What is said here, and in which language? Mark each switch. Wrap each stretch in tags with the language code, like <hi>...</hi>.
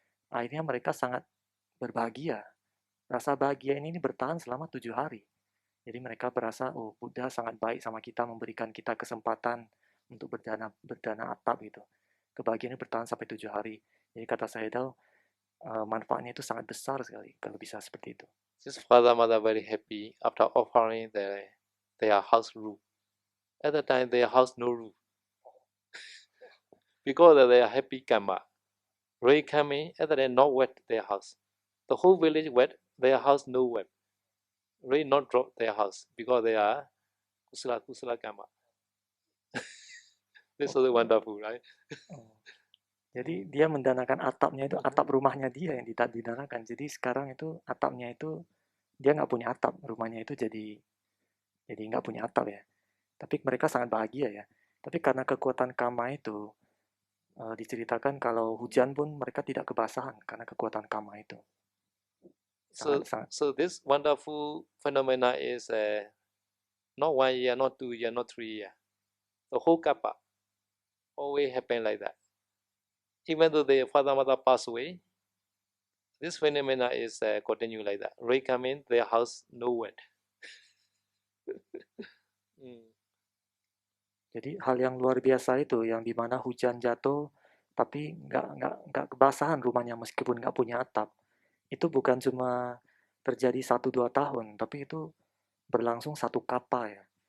<id>Akhirnya mereka sangat berbahagia. Rasa bahagia ini bertahan selama 7 hari. Jadi mereka berasa, oh Buddha sangat baik sama kita, memberikan kita kesempatan untuk berdana atap gitu. Kebahagiaan ini bertahan sampai 7 hari. Jadi kata saya itu, manfaatnya itu sangat besar sekali kalau bisa seperti itu.</id> <en>This father mother very happy after offering their house roof. At the time their house no roof because they are happy karma. Rain coming, and then not wet their house. The whole village wet, their house no wet. Rain not drop their house because they are kusala kama. This is wonderful, right? Oh.</en> <id>Jadi dia mendanakan atapnya itu atap rumahnya dia yang didanakan. Jadi sekarang itu atapnya itu dia nggak punya atap, rumahnya itu jadi nggak punya atap ya. Tapi mereka sangat bahagia ya. Tapi karena kekuatan kama itu diceritakan kalau hujan pun mereka tidak kebasahan karena kekuatan kama itu.</id> <en>So this wonderful phenomena is not 1 year, not 2 year, not 3 year. The whole kappa always happen like that. Even though the father mother pass away, this phenomena is continue like that. Rain come in, their house no wet.</en> <id>Jadi hal yang luar biasa itu yang dimana hujan jatuh tapi nggak kebasahan rumahnya meskipun nggak punya atap. Itu bukan cuma terjadi 1-2 tahun, tapi itu berlangsung 1 kapa ya.</id>